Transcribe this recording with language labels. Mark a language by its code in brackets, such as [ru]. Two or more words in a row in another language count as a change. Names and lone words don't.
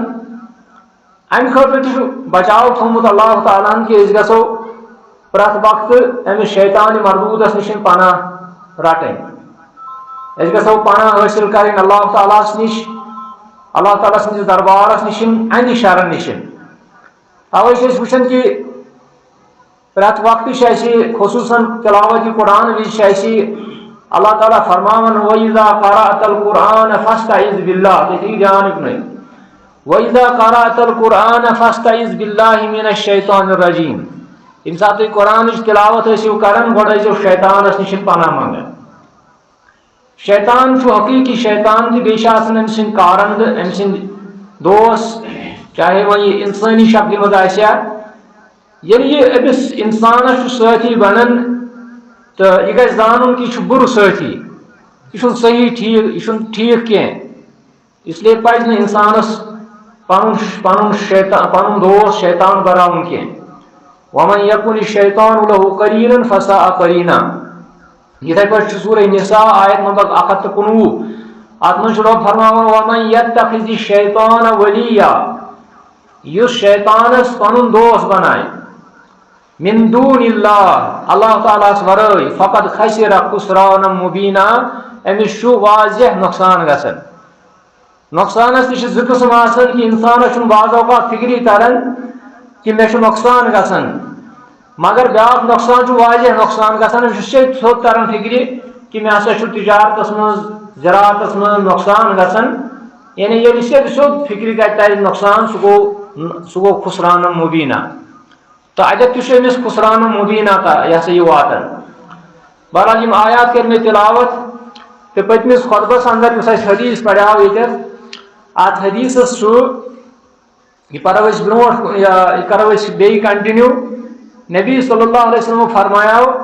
[ks] امہِ خٲطرٕ تہِ چھُ بچاو تھوٚومُت اللہ تعالیٰ ہن کہ أسۍ گژھو پرٛٮ۪تھ وقتہٕ أمِس شیطانِ مردوٗدس نِش پناہ رٹٕنۍ أسۍ گژھو پناہ حٲصِل کرٕنۍ اللہ تعالیٰ ہس نِش اللہ تعالیٰ سٕنٛدِس دربارس نِش اَنہِ شرن نِش توے چھِ أسۍ وٕچھان کہ پرٛٮ۪تھ وقتہٕ چھِ اَسہِ خصوٗصن تلاوت قرآن وِزِ چھِ اَسہِ اللہ تعالیٰ فرماون [ar] وَإِذَا قَرَأْتَ الْقُرْآنَ فَاسْتَعِذْ بِاللَّهِ [ks] تٔتی دھیان یُکنٕے [ar] وَإِذَا قَرَأْتَ الْقُرْآنَ فَاسْتَعِذْ بِاللَّهِ مِنَ الشَّيْطَانِ الرَّجِيمِ [ks] ییٚمہِ ساتہٕ تُہۍ قرآنٕچ تلاوت ٲسِو کران گۄڈٕ ٲسۍزیو شیطانس نِش پناہ منگان شیطان چھُ حقیقی شیطان تہِ بیٚیہِ چھِ آسان أمۍ سٕنٛدۍ کارنٛدٕ أمۍ سٕنٛدۍ دوست چاہے وۄنۍ یہِ اِنسٲنی شکلہِ منٛز آسہِ ہا ییٚلہِ یہِ أمِس اِنسانس چھُ سٲتھی بنان تہٕ یہِ گژھِ زانُن کہ یہ چھُ بُرٕ سٲتھی یہ چھُنہٕ صحیح ٹھیٖک یہ چھُنہٕ ٹھیٖک کینٛہہ [ur] اس لیے [ks] پزِ نہٕ انسانس پنُن دوست شیطان بناوُن کینٛہہ [ar] ومن یکن الشیطان له قرینا فساء قرینا [ks] یتھے پٲٹھۍ چھُ سورہ نساء آیت نمبر 119 اتھ منٛز چھُ رۄب فرماوان [ar] وَمَن یَتَّخِذِ الشَّیطانَ وَلِیًّا [ks] یُس شیطانس پنُن دوست بنایہِ [ar] من دون [ks] اللہ اللہ تعالیٰ ہس ورٲے فقط [ar] خسر خسرانا مبینا [ks] أمِس چھُ واضح نۄقصان گژھان نۄقصانس تہِ چھِ زٕ قٕسم آسان کہِ انسانس چھُنہٕ بعض اوقات فکری تران کہِ مےٚ چھُ نۄقصان گژھان مگر بیٛاکھ نۄقصان چھُ واضح نۄقصان گژھان أمِس چھُ سیوٚد تران فکرِ کہِ مےٚ ہسا چھُ تجارتس منٛز زراعتس منٛز نۄقصان گژھان یعنی ییٚلہِ سیوٚد فکرِ ترِ نۄقصان سُہ گوٚو [ar] خسرانا مبینا [ks] تو اَتٮ۪تھ تہِ چھُ أمِس [ar] خسرانا مبینا [ks] یہِ ہسا یہِ واتان بہرحال یِم آیات کٔرۍ مےٚ تلاوت تہٕ پٔتمِس خۄطبس انٛدر یُس اَسہِ حدیث پریو ییٚتٮ۪تھ اتھ حدیثس چھُ یہِ پرو أسۍ برونٛٹھ یہِ کرو أسۍ بیٚیہِ کنٹِنیو [ar] نبی صلی اللہ علیہ وسلم [ks] فرماو